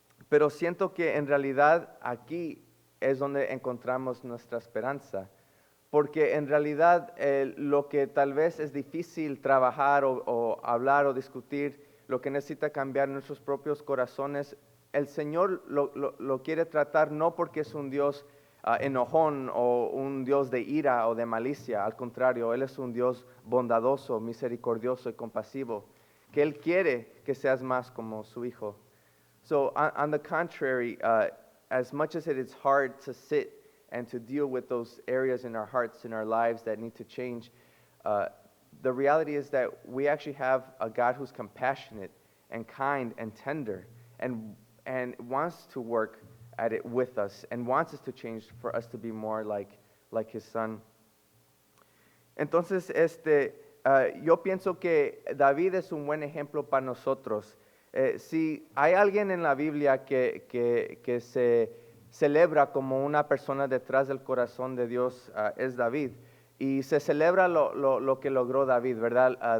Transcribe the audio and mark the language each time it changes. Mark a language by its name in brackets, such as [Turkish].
[Spanish] Pero siento que en realidad aquí es donde encontramos nuestra esperanza. Porque en realidad lo que tal vez es difícil trabajar o hablar o discutir, lo que necesita cambiar nuestros propios corazones, el Señor lo quiere tratar no porque es un Dios enojón o un Dios de ira o de malicia. Al contrario, Él es un Dios bondadoso, misericordioso y compasivo, que Él quiere que seas más como su Hijo. [English] So on the contrary, as much as it is hard to sit and to deal with those areas in our hearts, in our lives that need to change, the reality is that we actually have a God who's compassionate and kind and tender and wants to work at it with us and wants us to change for us to be more like His Son. [Spanish] Entonces, yo pienso que David es un buen ejemplo para nosotros. Si hay alguien en la Biblia que se celebra como una persona detrás del corazón de Dios, es David. Y se celebra lo que logró David, ¿verdad?